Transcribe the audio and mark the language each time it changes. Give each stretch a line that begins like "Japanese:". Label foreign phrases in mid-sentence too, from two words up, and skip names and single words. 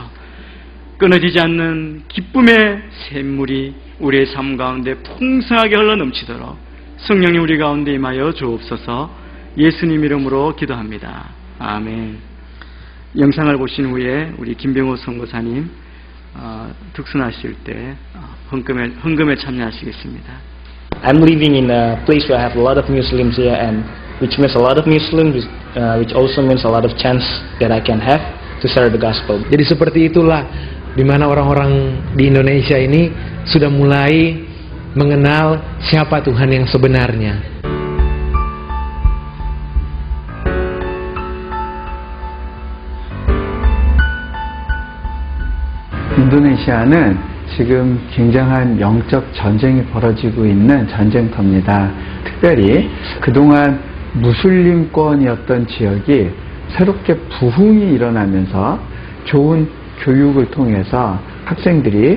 Korean: 끊어지지 않는 기쁨의 샘물이 우리의 삶 가운데 풍성하게 흘러넘치도록 성령이 우리 가운데 임하여 주옵소서. 예수님 이름으로 기도합니다. 아멘. 영상을 보신 후에 우리 김병호 선교사님 득순하실 때 헌금에 참여하시겠습니다.
English: I'm living in a place where I have a lot of Muslims here, and which means a lot of Muslims, which also means a lot of chance that I can have to share the gospel.
Indonesian: Jadi seperti itulah di mana orang-orang di Indonesia ini sudah mulai mengenal siapa Tuhan yang sebenarnya.
Korean: 인도네시아는 지금 굉장한 영적 전쟁이 벌어지고 있는 전쟁터입니다. 특별히 그동안 무슬림권이었던 지역이 새롭게 부흥이 일어나면서 좋은 교육을 통해서 학생들이